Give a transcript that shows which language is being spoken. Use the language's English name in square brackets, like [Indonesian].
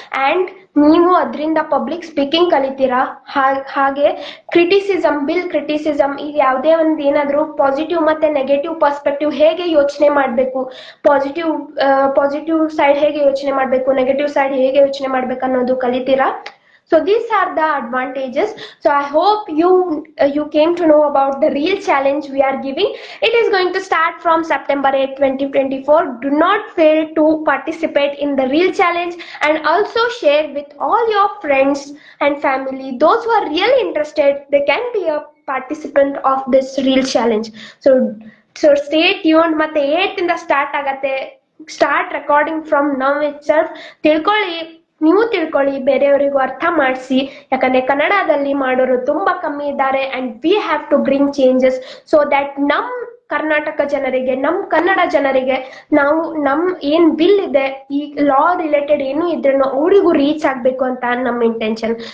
[Kannada] And ನೀವು ಅದರಿಂದ public speaking ಕಲಿತೀರಾ. ಹಾಗೆ ಕ್ರಿಟಿಸಿಸಮ್, ಬಿಲ್ ಕ್ರಿಟಿಸಿಸಮ್, ಈಗ ಯಾವುದೇ ಒಂದು ಏನಾದ್ರು ಪಾಸಿಟಿವ್ ಮತ್ತೆ ನೆಗೆಟಿವ್ ಪರ್ಸ್ಪೆಕ್ಟಿವ್ ಹೇಗೆ ಯೋಚನೆ ಮಾಡಬೇಕು, ಪಾಸಿಟಿವ್ ಸೈಡ್ ಹೇಗೆ ಯೋಚನೆ ಮಾಡಬೇಕು, ನೆಗೆಟಿವ್ ಸೈಡ್ ಹೇಗೆ ಯೋಚನೆ ಮಾಡ್ಬೇಕು ಅನ್ನೋದು ಕಲಿತೀರಾ. [English] So these are the advantages. So I hope you came to know about the reel challenge we are giving. It is going to start from September 8, 2024. Do not fail to participate in the reel challenge and also share with all your friends and family. Those who are really interested, they can be a participant of this reel challenge. So stay tuned. [Kannada] ಮತ್ತೆ 8 ಇಂದ start ಆಗತ್ತೆ. [English] Start recording from now itself. [Kannada] ನೀವು ತಿಳ್ಕೊಳ್ಳಿ, ಬೇರೆಯವರಿಗೂ ಅರ್ಥ ಮಾಡಿಸಿ. ಯಾಕಂದ್ರೆ ಕನ್ನಡದಲ್ಲಿ ಮಾಡೋರು ತುಂಬಾ ಕಮ್ಮಿ ಇದ್ದಾರೆ. [English] and we have to bring changes so that [Kannada] ನಮ್ ಕರ್ನಾಟಕ ಜನರಿಗೆ, ನಮ್ ಕನ್ನಡ ಜನರಿಗೆ ನಾವು ಏನ್ ಬಿಲ್ ಇದೆ, ಈ ಲಾ ರಿಲೇಟೆಡ್ ಏನು ಇದ್ರೂ ಅವರಿಗೂ ರೀಚ್ ಆಗ್ಬೇಕು ಅಂತ ನಮ್ಮ ಇಂಟೆನ್ಷನ್.